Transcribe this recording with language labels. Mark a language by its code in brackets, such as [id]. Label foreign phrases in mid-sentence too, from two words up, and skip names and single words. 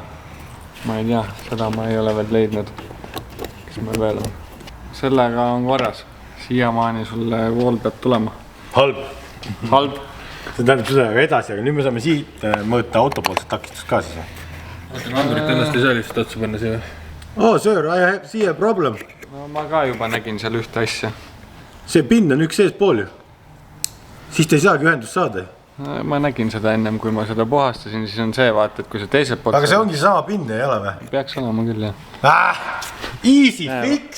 [et] Ma ei tea, seda ma ei ole veel leidnud. Kes meil veel on? Sellega on korras. Siiamaani sulle vool peab tulema. Halb. See tähendab seda edasi, aga nüüd me saame siit mõõta autopoolset takistust ka siis. Oota, andurit ennast ei saa lihtsalt otsa panna siia. [en] Oh, sir, I have siia problem. [et] No, ma ka juba nägin seal ühte asja. See pinn on üks sees pool ju. Siis te ei saagi ühendust saada. Ma nägin seda ennem, kui ma seda puhastasin, siis on see vaata, et kui see teiselt poolt... Aga see ongi sama pinn, ei ole või? Peaks olema küll, jah. [en] Easy fix!